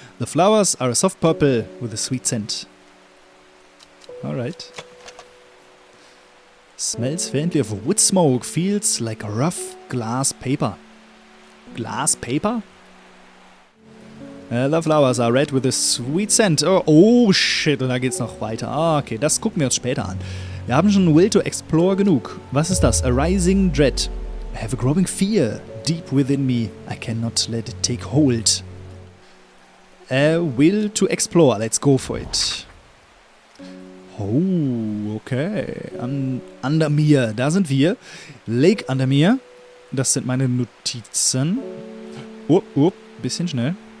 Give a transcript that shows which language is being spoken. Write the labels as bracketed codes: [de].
[en] The flowers are a soft purple with a sweet scent. Alright. Smells faintly of wood smoke. Feels like rough glass paper. Glass paper? The flowers are red with a sweet scent. [de] Oh shit, und da geht's noch weiter. Okay, das gucken wir uns später an. Wir haben schon Will to Explore genug. Was ist das? [en] A rising dread. I have a growing fear deep within me. I cannot let it take hold. Will to Explore. Let's go for it. Oh, okay. [de] Andermere, da sind wir. Lake Andermere. Das sind meine Notizen. Bisschen schnell.